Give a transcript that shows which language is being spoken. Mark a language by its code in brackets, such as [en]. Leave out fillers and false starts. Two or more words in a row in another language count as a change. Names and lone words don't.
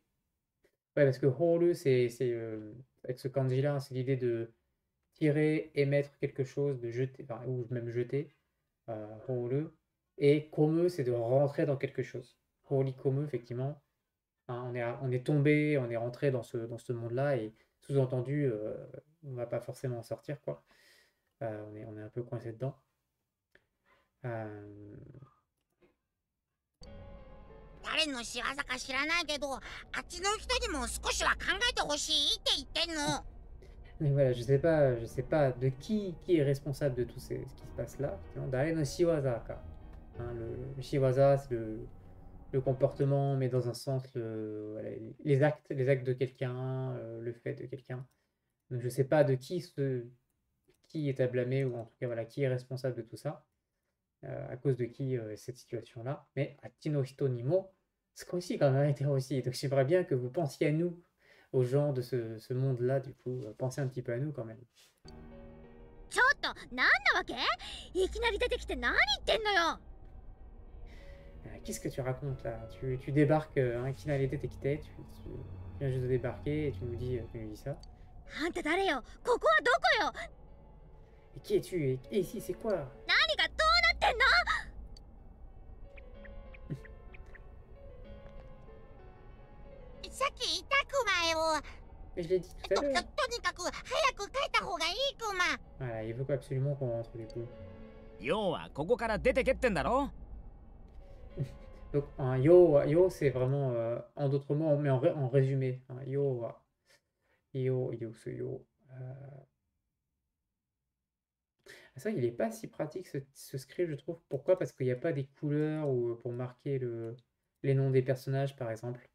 [fr] Ouais, parce que Horu, avec ce kanji-là, c'est l'idée de tirer, émettre quelque chose, de jeter, enfin, ou même jeter. Horu. Et komu, c'est de rentrer dans quelque chose. Horikomu, effectivement. Hein, on est tombé, on est rentré dans ce monde-là, et sous-entendu, on va pas forcément en sortir, quoi. On est un peu coincé dedans. [ja] 誰の仕業か知らないけど、あっちの人にも少しは考えてほしいって言ってんの。 [fr] Mais voilà, je sais pas de qui est responsable de tout ce qui se passe là. [ja] 誰の仕業か. [fr] Hein, le shiwaza, c'est le comportement, mais dans un sens, voilà, les actes de quelqu'un, le fait de quelqu'un. Donc je sais pas de qui est à blâmer, ou en tout cas voilà, qui est responsable de tout ça, à cause de qui cette situation-là. Mais [ja] あっちの人にも、少し [fr] quand même été aussi. Donc j'aimerais bien que vous pensiez à nous, aux gens de ce monde-là, du coup, pensez un petit peu à nous quand même. [ja] ちょっと何なわけ？いきなり出てきて何言ってんのよ。 [fr] Qu'est-ce que tu racontes là? Tu débarques, hein, [ja] いきなり出てきて, [fr] tu viens juste de débarquer et tu nous dis ça. [ja] あんた誰よ？ここはどこよ？ [fr] Et qui es-tu? Et ici, c'est quoi? [ja] 何がどうなってんの？ さっき言ったクマよ。 [fr] Mais je l'ai dit tout à l'heure. [ja] とにかく早く帰った方がいいクマ。 [fr] Voilà, il veut absolument qu'on rentre du coup. [ja] 要はここから出てけってんだろ？ [fr] Donc un yo c'est vraiment en d'autres mots, mais en résumé. Hein, ce yo. C'est vrai qu'il n'est pas si pratique ce script, je trouve. Pourquoi? Parce qu'il n'y a pas des couleurs ou pour marquer les noms des personnages, par exemple.